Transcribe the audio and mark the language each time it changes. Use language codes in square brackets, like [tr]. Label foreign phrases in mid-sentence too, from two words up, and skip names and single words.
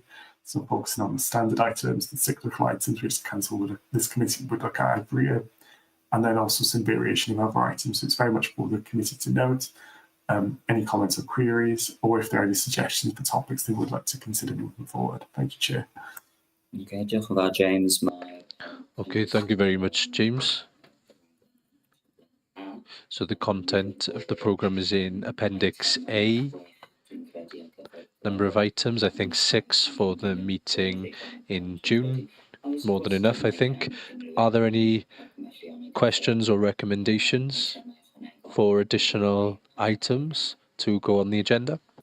[en] So focusing on the standard items, the cyclical items, which this committee would look at every year, and then also some variation of other items. So it's very much for the committee to note any comments or queries, or if there are any suggestions for topics they would like to consider moving forward. Thank you, Chair. [cy] Okay, diolch yn fawr, James. [en] Okay, thank you very much, James. So the content of the programme is in Appendix A. Number of items, I think 6 for the meeting in June. More than enough, I think. Are there any questions or recommendations for additional items to go on the agenda?